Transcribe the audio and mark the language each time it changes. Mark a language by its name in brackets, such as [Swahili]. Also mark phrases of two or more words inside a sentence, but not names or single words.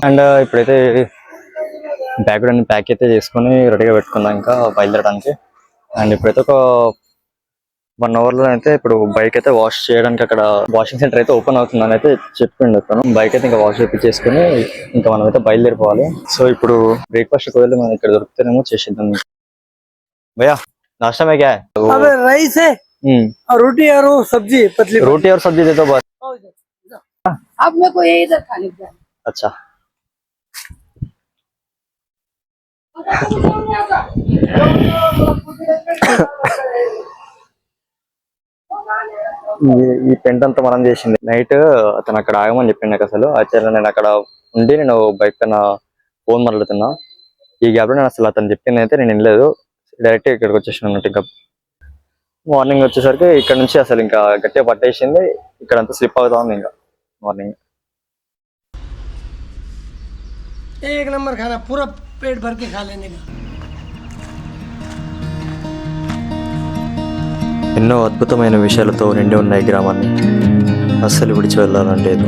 [Telugu] అండ్ ఇప్పుడైతే బ్యాగ్ కూడా ప్యాక్ అయితే చేసుకొని రెడీగా పెట్టుకున్నాను ఇంకా బయలుదేరడానికి. అండ్ ఇప్పుడైతే ఒక 1 అవర్లో అయితే ఇప్పుడు బైక్ అయితే వాష్ చేయడానికి అక్కడ [English] washing center [Telugu] అయితే ఓపెన్ అవుతుందని అయితే చెప్పిండు అతను. బైక్ అయితే ఇంకా వాష్ చేయించేసుకుని ఇంకా మనం అయితే బయలుదేరిపోవాలి. సో ఇప్పుడు బ్రేక్ఫాస్ట్ ఒకవేళ మనం ఇక్కడ దొరుకుతానేమో చేసేద్దాం. [Hindi] భయ్యా नाश्ता में क्या है? अबे राइस है और रोटी और वो सब्जी पतली। रोटी और सब्जी दे दो बस. अब मेरे को ये इधर खाने का। [Telugu] अच्छा ఈ పెంట్ అంతా మనం చేసింది. నైట్ అతను అక్కడ ఆగమని చెప్పింది నాకు. అసలు యాక్చువల్గా నేను అక్కడ ఉండి నేను బైక్ పైన ఫోన్ మాట్లాడుతున్నా. ఈ గ్యాప్ లో నేను అసలు అతను చెప్పింది అయితే నేను వినలేదు. డైరెక్ట్ ఇక్కడికి వచ్చేసాను అన్నట్టు. ఇంకా మార్నింగ్ వచ్చేసరికి ఇక్కడ నుంచి అసలు ఇంకా గట్టిగా పట్టేసింది. ఇక్కడంతా స్లిప్ అవుతా ఉంది ఇంకా మార్నింగ్. [Hindi] एक नंबर खाना, पूरा पेट भर के खा लेने का। [Telugu] ఎన్నో అద్భుతమైన విషయాలతో నిండి ఉన్న ఈ గ్రామాన్ని అస్సలు విడిచి వెళ్ళాలని లేదు.